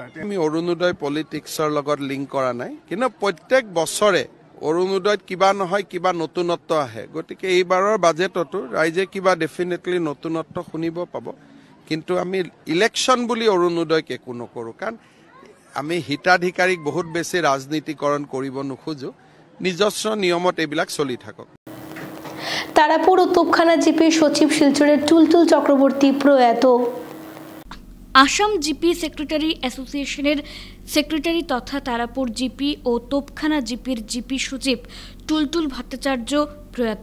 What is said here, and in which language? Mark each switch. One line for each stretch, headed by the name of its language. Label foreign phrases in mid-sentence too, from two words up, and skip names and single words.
Assamese: আমি অৰুণোদয় পলিটিক্সৰ লগত লিংক কৰা নাই, কিন্তু প্ৰত্যেক বছৰে অৰুণোদয়ত কিবা নহয় কিবা নতুনত্ব আহে। গতিকে এইবাৰৰ বাজেটতো ৰাইজে কিবা ডেফিনেটলি নতুনত্ব শুনিব পাব, কিন্তু আমি ইলেকশ্যন বুলি অৰুণোদয়ক একো নকৰোঁ, কাৰণ আমি হিতাধিকাৰীক বহুত বেছি ৰাজনীতিকৰণ কৰিব নোখোজোঁ। নিজস্ব নিয়মত এইবিলাক চলি থাকক।
Bangla: তারাপুর ও তোপখানা জিপির সচিব শিলচরের টুলটুল চক্রবর্তী প্রয়াত। আসাম জিপি সেক্রেটারি অ্যাসোসিয়েশনের সেক্রেটারি তথা তারাপুর জিপি ও তোপখানা জিপির জিপি সচিব টুলটুল ভট্টাচার্য প্রয়াত।